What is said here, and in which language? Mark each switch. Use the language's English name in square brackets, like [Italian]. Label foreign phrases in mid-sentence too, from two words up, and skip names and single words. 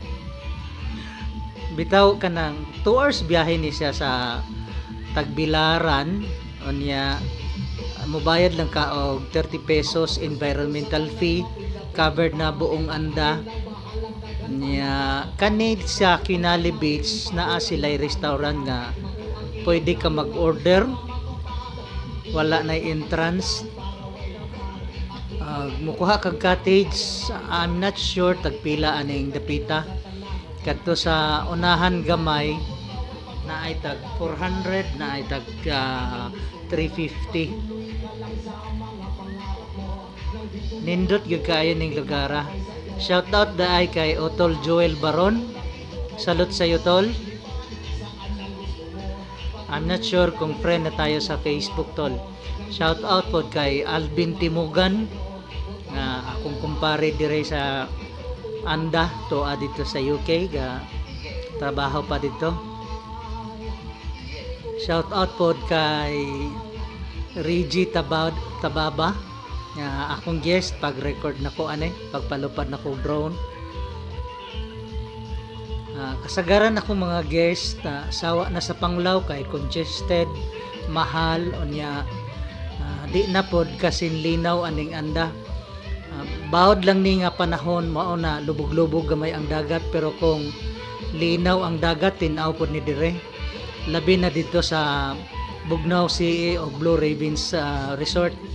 [Cebuano] Bitaw ka ng 2 hours biyahe ni siya sa Tagbilaran, onya mubayad lang ka og 30 pesos [English] environmental fee, [Cebuano] covered na buong Anda niya. Kani sa Kinali Beach naa sila'y restaurant nga pwede ka mag-order, wala na entrance. Mukuha kag cottage, [English] I'm not sure [Cebuano] tagpila aning dapita. Kadto sa unahan gamay na ay tag 400, na ay tag 350. Nindot gyud kaayo ning lugara. [English] Shout out [Cebuano] daay kay Otol Joel Baron. Salute sa iyo, tol. [English] I'm not sure [Cebuano] kung friend na tayo sa Facebook, tol. [English] Shout out [Cebuano] po kay Alvin Timugan, na akong kumpare dire sa Anda to dito sa UK, ga trabaho pa dito. [English] Shout out [Cebuano] po kay Reggie Tababa, akong guest pag record nako pagpalupad nako drone. Kasagaran ako mga guest sawa na sa Panglao kay congested, mahal unya, di na pod kasin linaw aning Anda. Bawod lang ni nga panahon mao na lubog-lubog gamay ang dagat, pero kung linaw ang dagat tin-aw pod ni dire, labi na dito sa Bugnaw Sea o Blue Ravens Resort.